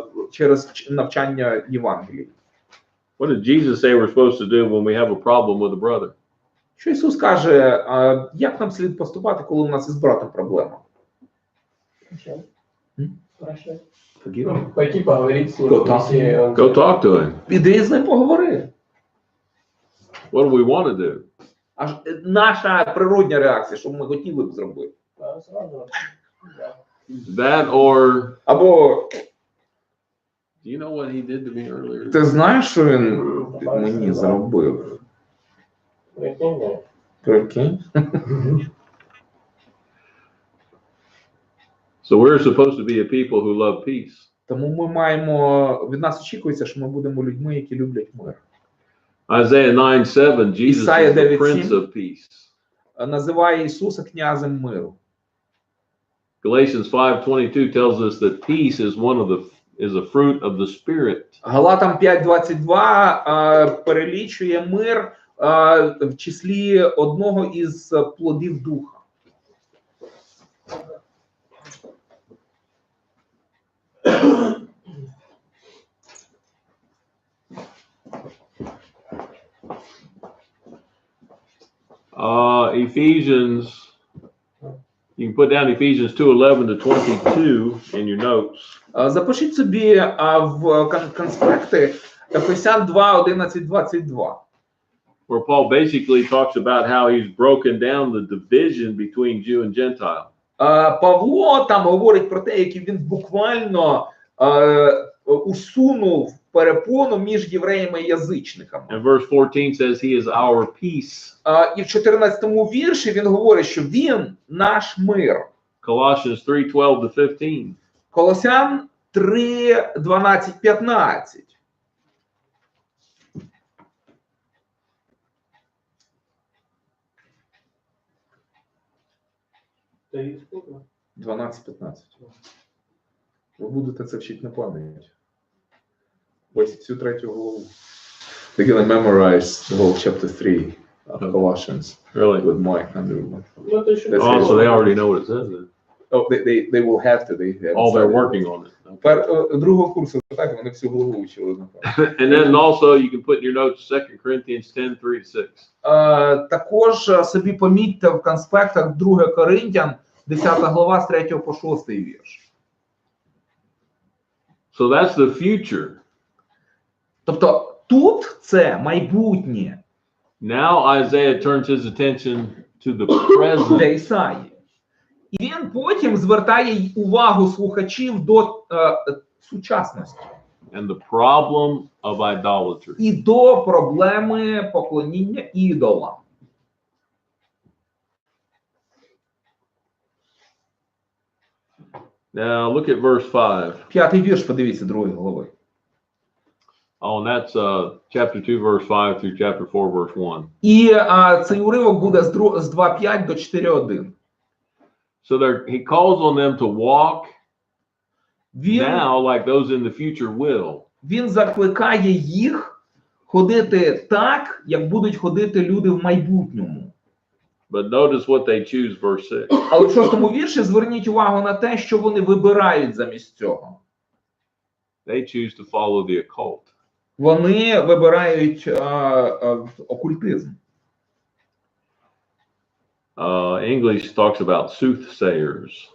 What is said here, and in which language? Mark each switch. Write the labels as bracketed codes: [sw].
[uk] через навчання Євангелії. [en] What did Jesus say we're supposed to do when we have a problem with a brother? [uk] Що Ісус каже, як нам слід поступати, коли у нас із братом проблема? Прощай. [en] Forgive. [ru] Пойти поговорить с ним. [en] Go talk. [ru] если он- [en] Go talk to him. [uk] Іди з ним поговори. [en] What do we want to do? [uk] Аж наша природня реакція, що ми хотіли б зробити. [ru] Да, сразу. Да. [en] That or [uk] Або [en] do you know what he did to me earlier? [uk] ти знаєш, що він мені зробив? [ru] Прикинь, да. Прикинь. [en] So we're supposed to be a people who love peace. [uk] Тому ми маємо, від нас очікується, що ми будемо людьми, які люблять мир. [en] Isaiah 9:7, Jesus [uk] Ісая [en] is the Prince of Peace. [uk] Називає Ісуса князем миру. [en] Galatians 5:22 tells us that peace is a fruit of the Spirit. [uk] Галатам 5:22 перелічує мир в числі одного із плодів духа. [en] Ephesians, you can put down Ephesians 2:11-22 in your notes. [uk] Запишіть собі в конспекти Ефесян 2:11-22. [en] Where Paul basically talks about how he's broken down the division between Jew and Gentile. [uk] Павло там говорить про те, як він буквально усунув перепону між євреями і язичниками. [en] And verse 14 says he is our peace. [uk] І в 14-му вірші він говорить, що він наш мир. [en] Colossians 3:12-15. [uk] Колосян 3:12-15. Та є сколько? 12-15. Ви будете це вчити на пам'ять. Ось всю третю главу. [en] They're gonna memorize the whole chapter 3 of Colossians Really? with Mike Underwood. [ru] Ну, это еще... [en] That's Oh, so they already know what it says then. Oh, they will have to. They have Oh, they're working on it. [uk] Другого курсу, так, вони всю главу вчили. [en] And then also you can put in your notes 2 Corinthians 10:3-6. [uk] Також собі помітьте в конспектах 2 Коринтян, 10 глава, з 3 по 6 вірш. [en] So that's the future. [uk] Тобто тут це майбутнє [en] Now Isaiah turns his attention to the [uk] для [en] present. [uk] Ісаї. І він потім звертає увагу слухачів до сучасності [en] And the problem of idolatry. [uk] і до проблеми поклоніння ідолам. [en] Now look at verse 5. [uk] 5 вірш, подивіться, 2 глави. [en] Oh, and that's chapter 2, verse 5 through chapter 4, verse 1. [uk] І цей уривок буде з 2:5 до 4:1. [en] So he calls on them to walk [uk] Він, [en] now like those in the future will. [uk] він закликає їх ходити так, як будуть ходити люди в майбутньому. [en] But notice what they choose, verse 6. [uk] Але в 6 вірші зверніть увагу на те, що вони вибирають замість цього. [en] They choose to follow the occult. [uk] Вони вибирають окультизм. [en] English talks about soothsayers.